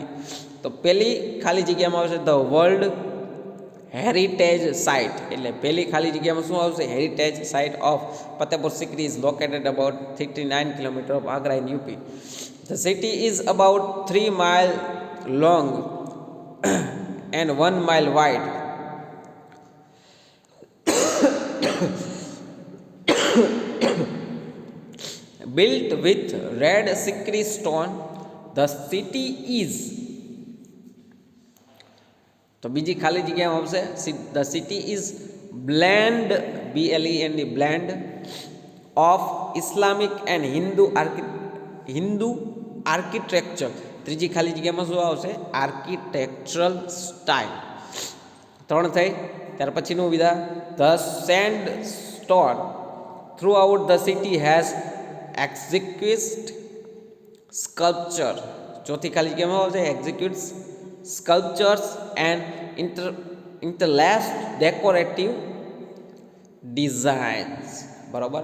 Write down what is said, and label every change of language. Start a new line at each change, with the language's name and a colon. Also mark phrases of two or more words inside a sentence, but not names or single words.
Gujarati: તો પહેલી ખાલી જગ્યામાં આવશે
English: the World Heritage Site,
Gujarati: એટલે પહેલી ખાલી જગ્યામાં શું આવશે?
English: Heritage site of Fatehpur Sikri is located about 39 kilometre of Agra in UP. The city is about 3 mile long and 1 mile wide. Built with red sikri stone, the city is.
Gujarati: તો બીજી ખાલી જગ્યામાં આવશે
English: the city is blend BLEND blend of Islamic and Hindu architecture.
Gujarati: ત્રીજી ખાલી જગ્યામાં શું આવશે?
English: architectural style.
Gujarati: 3 થઈ. ત્યાર પછીનું વિધાન,
English: the sand stone throughout the city has execute sculpture.
Gujarati: ચોથી ખાલી જગ્યામાં આવશે
English: execute sculptures and interlaced decorative designs,
Gujarati: બરાબર.